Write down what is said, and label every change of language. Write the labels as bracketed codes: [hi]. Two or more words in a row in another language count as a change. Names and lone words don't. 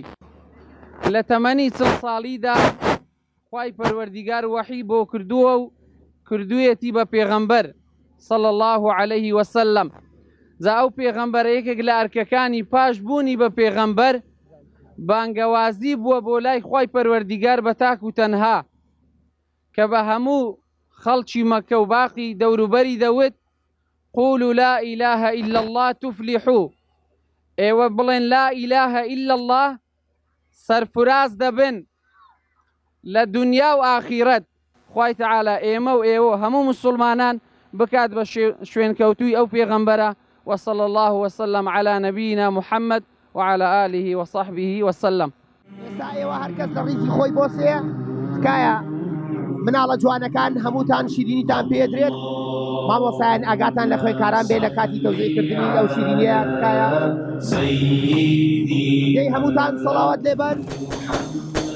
[ckb] لە تەمەنی 40 ساڵیدا خوای پەروەردیگار وەحی بۆ کردووە و کردوویەتی بە پێغەمبەر [ar] صلی الله عليه وسلم. [ckb] جا ئەو پێغەمبەرە یەکێک لە ئەرکەکانی پاش بوونی بە پێغەمبەر بانگەوازی بووە بۆ لای خوای پەروەردیگار بە تاک و تەنها کە بە هەموو خەڵکی مەکە و باقی دەوروبەری دەوت [ar] قولوا لا إله إلا الله تفلحوا. [ckb] ئێوە بڵێن [ar] لا إله إلا الله [ckb] سەرفراز دەبن لە دنیا و ئاخیرەت. خوای تەعالا ئێمە و ئێوە هەموو مسلمانان بکات بە شوێنکەوتووی ئەو پێغەمبەرە. [ar] وصلى الله وسلم على نبينا محمد وعلى آله وصحبه وسلم. [ckb] ئێستا ئێوە هەرکەس لە ڕیزی خۆی بۆسێ تکایە مناڵە جوانەکان هەمووتان شیرینیتان پێدرێت. مامۆسایان ئاگاتان لە خوێنکاران بێ لە کاتی تەوزیعکردنی ئەو شیرینیە. تکایە دەی هەمووتان سەڵاوەت لێبەن.